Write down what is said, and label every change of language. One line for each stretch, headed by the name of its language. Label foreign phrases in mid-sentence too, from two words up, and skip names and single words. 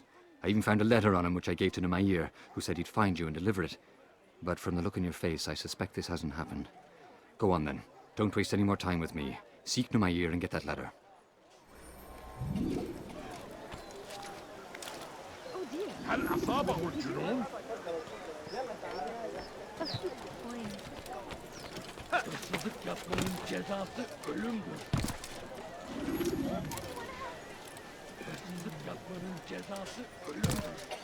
English: I even found a letter on him which I gave to Numair, who said he'd find you and deliver it. But from the look in your face, I suspect this hasn't happened. Go on then. Don't waste any more time with me. Seek Numair and get that letter.
Arabic: هل أصابه الجنون؟
Turkish: Hırsızlık yapmanın cezası ölümdür. Hırsızlık yapmanın cezası ölümdür.